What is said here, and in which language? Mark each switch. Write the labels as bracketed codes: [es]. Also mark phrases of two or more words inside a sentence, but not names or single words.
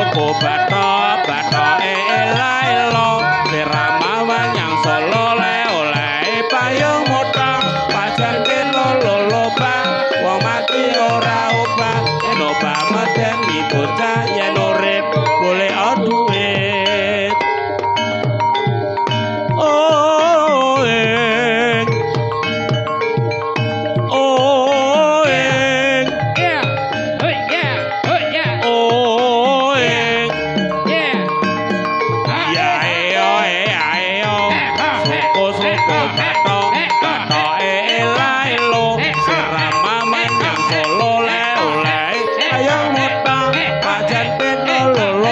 [jv] bathok bathoke elo Rama wanyang solo le payung motong pajan lolo bang wong mati ora obah yen obah medeni bocah yen urip golek duit [en] oh yeah oh yeah yeah oh yeah oh yeah oh yeah yeah [jv] ya ayo suko bathok bathoke elo Rama wanyang solo le payung motong pajan lolo